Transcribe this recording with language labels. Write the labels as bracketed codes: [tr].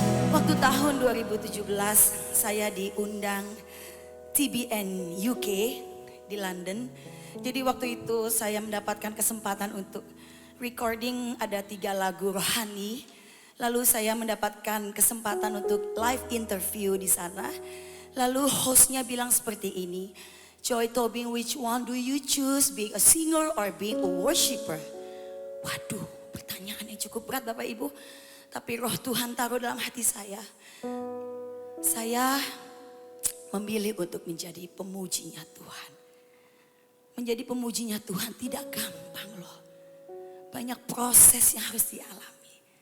[id] Waktu tahun 2017 saya diundang TBN UK di London. Jadi waktu itu saya mendapatkan kesempatan untuk recording ada 3 lagu rohani. Lalu saya mendapatkan kesempatan untuk live interview di sana. Lalu hostnya bilang seperti ini, [en] Joy Tobing, which one do you choose, being a singer or being a worshiper? [id] Waduh, pertanyaan yang cukup berat Bapak Ibu. Tapi roh Tuhan taruh dalam hati saya. Saya memilih untuk menjadi pemujinya Tuhan. Menjadi pemujinya Tuhan tidak gampang loh. Banyak proses yang harus dialami.